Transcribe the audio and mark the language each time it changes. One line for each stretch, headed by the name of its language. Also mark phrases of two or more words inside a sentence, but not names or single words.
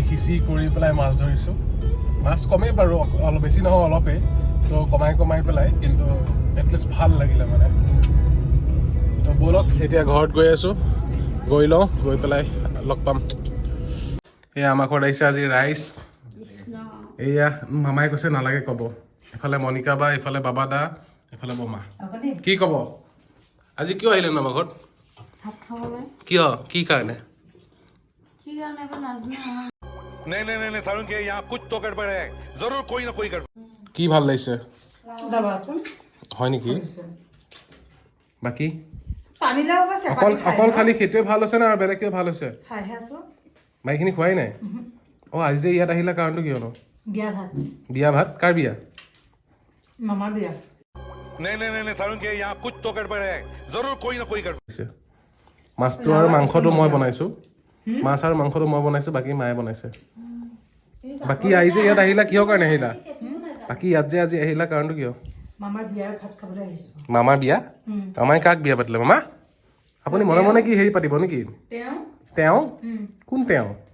Assamese: সিঁচি কৰি পেলাই মাছ ধৰিছোঁ মাছ কমেই বাৰু অলপ বেছি নহয় অলপেই তো কমাই পেলাই কিন্তু এটলিষ্ট ভাল লাগিলে মানে তো ব'লক এতিয়া ঘৰত গৈ আছোঁ গৈ লওঁ গৈ পেলাই লগ পাম এয়া আমাৰ ঘৰত আহিছে আজি ৰাইচ এয়া মামাই কৈছে নালাগে ক'ব এফালে মণিকা বা এফালে বাবা দা এফালে বমা কি ক'ব আজি কিয় আহিলে ন আমাৰ ঘৰত কিয় কি কাৰণে
Hindi: नहीं सारुण के यहाँ कुछ तो गड़बड़ है जरूर कोई ना कोई गड़बड़
Assamese: কি ভাল লাগিছে হয় নেকি বাকী অকল খালি সেইটোৱে ভাল হৈছে নে আৰু বেলেগ কিবা ভাল হৈছে বাকীখিনি খোৱাই নাই অঁ আজি যে ইয়াত আহিলা কাৰণটো কিয়নো বিয়া ভাত কাৰ বিয়া
Hindi: नहीं सारुण के यहाँ कुछ तो गड़बड़ है जरूर कोई ना कोई गड़बड़
Assamese: মাছটো আৰু মাংসটো মই বনাইছোঁ মাছ আৰু মাংসটো মই বনাইছোঁ বাকী মায়ে বনাইছে বাকী আজি যে ইয়াত আহিলা কিহৰ কাৰণে আহিলা বাকী ইয়াত যে আজি আহিলা কাৰণটো কিয় মামাৰ বিয়া মামাই কাক বিয়া পাতিলে মামা আপুনি মনে মনে কি হেৰি পাতিব নেকি তেওঁ কোন তেওঁ